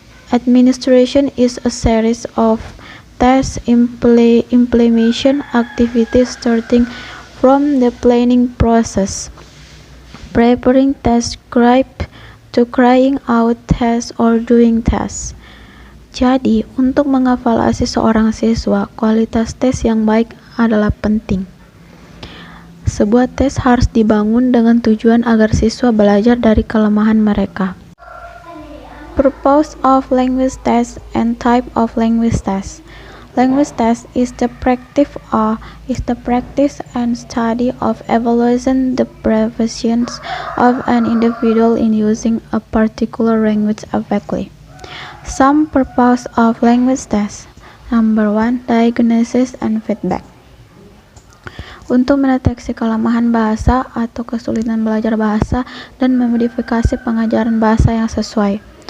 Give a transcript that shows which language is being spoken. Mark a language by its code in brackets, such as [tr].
[en] Administration is a series of test implementation activities starting from the planning process, preparing test script, to carrying out tests or doing tests. [id] Jadi, untuk mengevaluasi seorang siswa, kualitas tes yang baik adalah penting. Sebuah tes harus dibangun dengan tujuan agar siswa belajar dari kelemahan mereka. [en] Purpose of language test and type of language test. Language test is the practice and study of evaluating the proficiency of an individual in using a particular language effectively. Some purpose of language test. Number 1. Diagnosis and feedback. [id] Untuk mendeteksi kelemahan bahasa atau kesulitan belajar bahasa dan memodifikasi pengajaran bahasa yang sesuai.